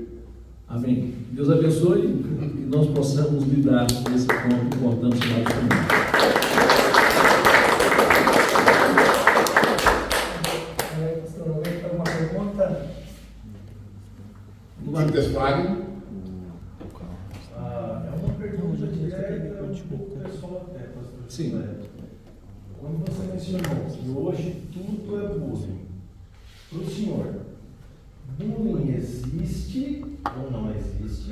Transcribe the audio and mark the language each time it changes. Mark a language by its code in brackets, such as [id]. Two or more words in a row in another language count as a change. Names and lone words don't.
[pt] Amém. Deus abençoe e que nós possamos lidar com esse ponto importante lá também. Pastor, alguém tem uma pergunta? [de] Gibt es Fragen? [pt] É uma pergunta direta um pouco pessoal até, pastor. Sim. Quando você mencionou que hoje tudo é bullying, para o senhor, bullying existe ou não existe?